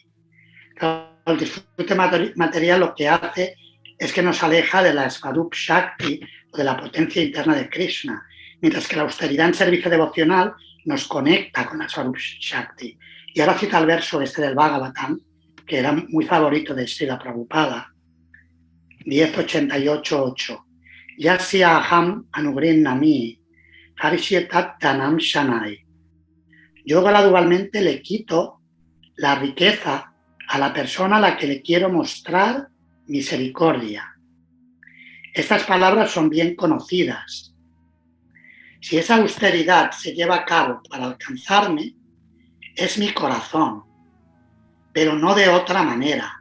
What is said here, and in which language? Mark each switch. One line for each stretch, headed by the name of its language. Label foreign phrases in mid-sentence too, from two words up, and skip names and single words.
Spanish: El disfrute material lo que hace es que nos aleja de la Swarup Shakti o de la potencia interna de Krishna, mientras que la austeridad en servicio devocional nos conecta con la Swarup Shakti. Y ahora cita el verso del Bhagavatam, que era muy favorito de Srila Prabhupada, 10.88.8.
Sanskrit: Yasya aham anugrin nami, harishyetat dhanam shanai.
Spanish: Yo gradualmente le quito la riqueza a la persona a la que le quiero mostrar misericordia. Estas palabras son bien conocidas. Si esa austeridad se lleva a cabo para alcanzarme, es mi corazón, pero no de otra manera.